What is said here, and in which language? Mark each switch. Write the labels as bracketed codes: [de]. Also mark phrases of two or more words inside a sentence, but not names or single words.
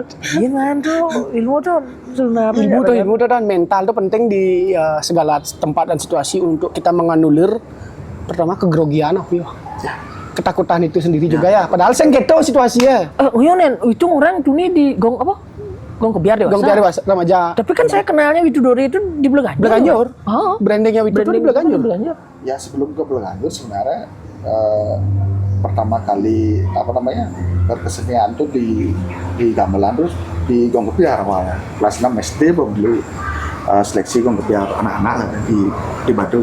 [id] Gimana tuh ilmu tuh sebenarnya Ilmu tuh dan mental tuh penting di segala tempat dan situasi untuk kita menganulir pertama kegrogian aku ya. Ketakutan itu sendiri juga ya. Padahal sengketo situasinya. Oh iya Nen, itu orang tuh nih di Gong apa? Gong Kebiar dewasa. Gong Kebiar dewasa remaja. Tapi kan saya kenalnya Widodari itu di Belaganjur. Belaganjur. Oh. Brandingnya itu di Belaganjur. Ya sebelum ke Belaganjur sebenarnya pertama kali apa namanya berkesenian tuh di gamelan terus di Gong Kebiar awalnya kelas 6 SD dulu seleksi Gong Kebiar anak-anak di Badung.